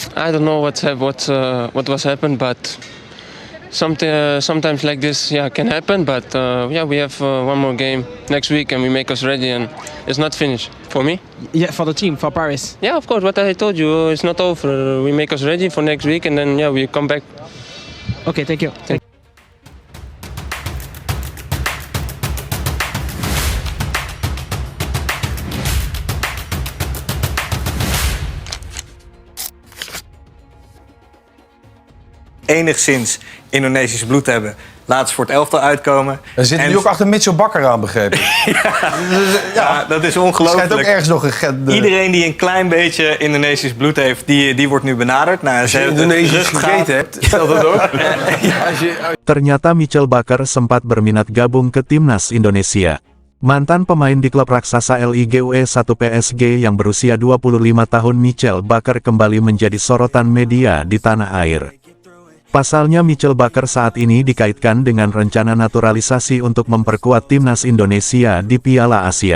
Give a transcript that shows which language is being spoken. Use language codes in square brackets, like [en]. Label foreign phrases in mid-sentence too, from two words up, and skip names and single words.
[en] I don't know what was happened, but sometimes like this, yeah, can happen. But yeah, we have one more game next week, and we make us ready, and it's not finished for me. Yeah, for the team, for Paris. Yeah, of course. What I told you, it's not over. We make us ready for next week, and then yeah, we come back. Okay, thank you. [nl] Enigszins Indonesisch bloed hebben, laten ze voor het elftal uitkomen. Er zit nu ook achter Mitchell Bakker aan, begrepen. Ja, dat is Er ongelooflijk. schijnt ook ergens nog een get. Iedereen die een klein beetje Indonesisch bloed heeft, die wordt nu benaderd. Nou, Als je Indonesisch gegeten hebt, stelt dat ook. [id] Ternyata Mitchell Bakker sempat berminat gabung ke timnas Indonesia. Mantan pemain di klub raksasa Ligue 1 PSG yang berusia 25 tahun Mitchell Bakker kembali menjadi sorotan media di tanah air. Pasalnya Mitchell Bakker saat ini dikaitkan dengan rencana naturalisasi untuk memperkuat timnas Indonesia di Piala Asia.